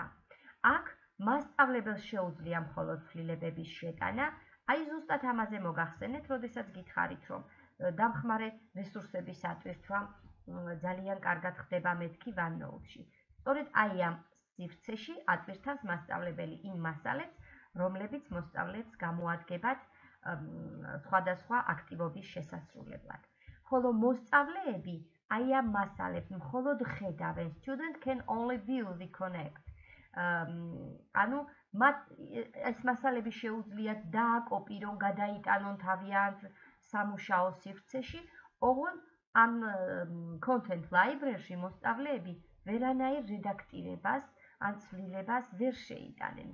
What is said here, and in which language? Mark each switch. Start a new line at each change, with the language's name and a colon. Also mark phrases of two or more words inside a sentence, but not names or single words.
Georgian: აქ მასწავლებელს შეუძლია მხოლოდ ცვლილებების შეტანა, აი ზუსტად ამაზე მოგახსენეთ, როდესაც გითხარით, რომ დამხმარე რესურსების ატვირთვა ძალიან კარგად ხდება მეთქი OneNote-ში. სწორედ აი ამ სივრცეში ატვირთავს მასწავლებელი იმ მასალებს, რომლებიც მოსწავლეებს გამოადგებათ სხვადასხვა აქტივობის შესასრულებლად. ხოლო მოსწავლეები აი ამ მასალებს მხოლოდ ხედავენ.
English: Student can only view the connect.
Georgian: ანუ მათ ეს მასალები შეუძლიათ დააკოპირონ, გადაიტანონ თავიანთ სამუშაო სივრცეში, ოღონდ ამ
English: Content Library-
Georgian: ში მოსწავლეები ვერანაირ რედაქტირებას ან ცვლილებას ვერ შეიტანენ.